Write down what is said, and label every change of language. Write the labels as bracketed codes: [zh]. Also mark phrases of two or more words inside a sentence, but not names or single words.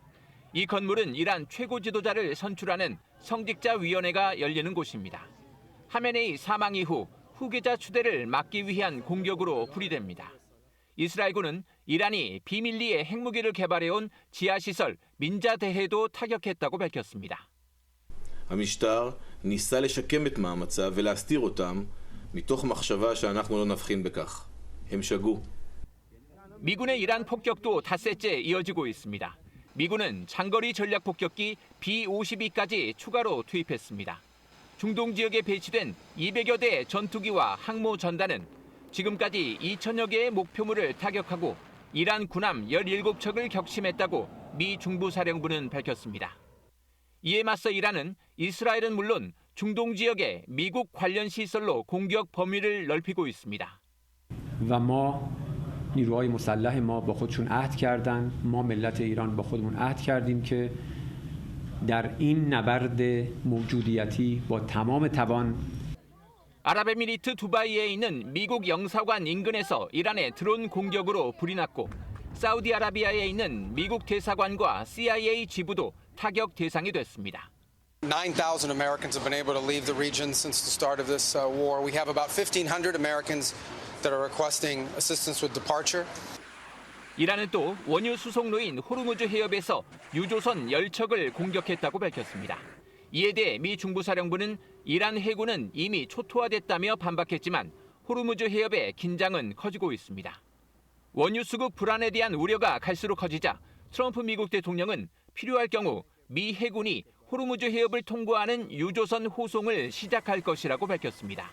[ko] 이 건물은 이란 최고 지도자를 선출하는 성직자위원회가 열리는 곳입니다. 하메네이 사망 이후 후계자 추대를 막기 위한 공격으로 풀이됩니다. 이스라엘군은 이란이 비밀리에 핵무기를 개발해온 지하시설 민자대해도 타격했다고 밝혔습니다. [he] המשטר ניסה לשקם את מאמציו ולהסתיר אותם מתוך מחשבה שאנחנו לא נבחין בכך. הם שגו. [ko] 미군의 이란 폭격도 닷새째 이어지고 있습니다. 미군은 장거리 전략 폭격기 B-52까지 추가로 투입했습니다. 중동 지역에 배치된 200여 대 전투기와 항모 전단은 지금까지 2천여 개의 목표물을 타격하고 이란 군함 17척을 격침했다고 미 중부사령부는 밝혔습니다. 이에 맞서 이란은 이스라엘은 물론 중동 지역의 미국 관련 시설로 공격 범위를 넓히고 있습니다. [fa] نیروهای مسلح ما با خودشون عهد کردن ما ملت ایران با خودمون عهد کردیم که در این نبرد موجودیتی با تمام توان [ko] 아랍에미리트 두바이에 있는 미국 영사관 인근에서 이란의 드론 공격으로 불이 났고 사우디아라비아에 있는 미국 대사관과 CIA 지부도 타격 대상이 됐습니다. [en] 9,000 Americans have been able to leave the region since the start of this war. We have about 1,500 Americans that are requesting assistance with departure. [ko] 이란은 또 원유 수송로인 호르무즈 해협에서 유조선 10척을 공격했다고 밝혔습니다. 이에 대해 미 중부사령부는 이란 해군은 이미 초토화됐다며 반박했지만 호르무즈 해협의 긴장은 커지고 있습니다. 원유 수급 불안에 대한 우려가 갈수록 커지자 트럼프 미국 대통령은 필요할 경우 미 해군이 호르무즈 해협을 통과하는 유조선 호송을 시작할 것이라고 밝혔습니다.